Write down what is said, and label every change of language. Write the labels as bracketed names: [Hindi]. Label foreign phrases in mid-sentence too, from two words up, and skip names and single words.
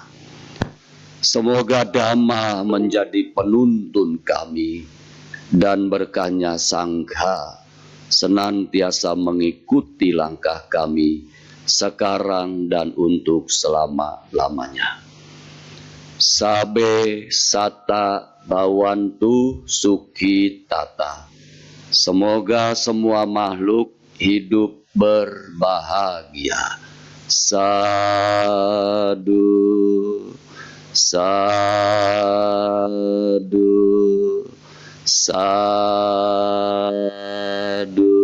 [Indonesian] Semoga Dhamma menjadi penuntun kami dan berkahnya Sangha senantiasa mengikuti langkah kami sekarang dan untuk selama-lamanya. [Pali] Sabe sata bawantu sukhi tata. [Indonesian] Semoga semua makhluk hidup berbahagia. [Pali] Sadu, sadu, sadu.